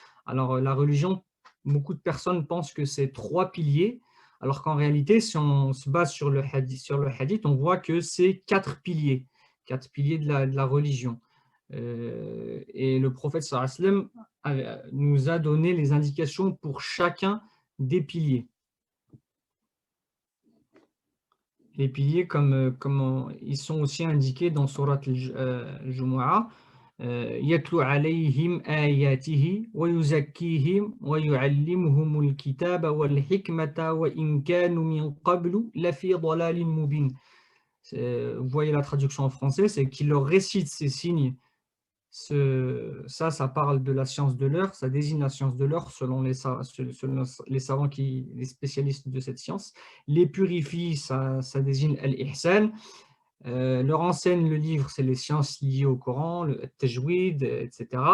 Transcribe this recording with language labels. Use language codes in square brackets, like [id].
[fr] Alors, la religion, beaucoup de personnes pensent que c'est 3 piliers, alors qu'en réalité, si on se base sur le hadith, on voit que c'est 4 piliers de la religion. Et le prophète [ar] sallallahu alayhi wa sallam [fr] nous a donné les indications pour chacun des piliers. Les piliers, comme ils sont aussi indiqués dans Surat al-Jumu'ah, [ar] يَتْلُو عَلَيْهِمْ آيَاتِهِ وَيُزَكِّيهِمْ وَيُعَلِّمُهُمُ الْكِتَابَ وَالْحِكْمَةَ وَإِنْ كَانُوا مِنْ قَبْلُ لَفِي ضَلَالٍ مُبِينٍ. [fr] Vous voyez la traduction en français, c'est qu'il leur récite ces signes. Ça parle de la science de l'heure, ça désigne la science de l'heure selon les savants, les spécialistes de cette science. Les purifie, ça désigne al-ihsan. Leur enseigne le livre, c'est les sciences liées au Coran, le tajwid, etc.